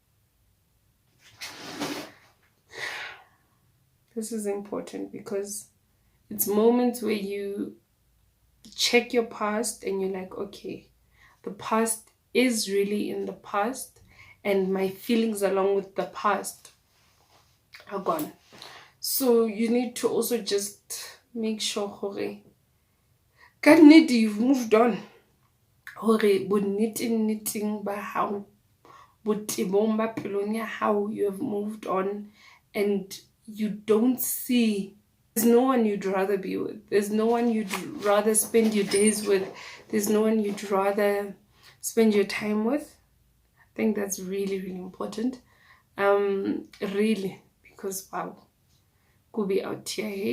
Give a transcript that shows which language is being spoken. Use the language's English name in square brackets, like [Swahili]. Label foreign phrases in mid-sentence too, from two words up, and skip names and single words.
[English] This is important because it's moments where you check your past and you're like, okay, the past is really in the past, and my feelings along with the past are gone. So you need to also just make sure [Southern Sotho] hore ka nnete [English] you've moved on, [Southern Sotho] hore bonneteng ba hao, botebong ba pelong ya hao, [English] you have moved on, and you don't see, there's no one you'd rather be with, there's no one you'd rather spend your days with, there's no one you'd rather spend your time with. I think that's really, really important. Really, because wow, could be out here, hey?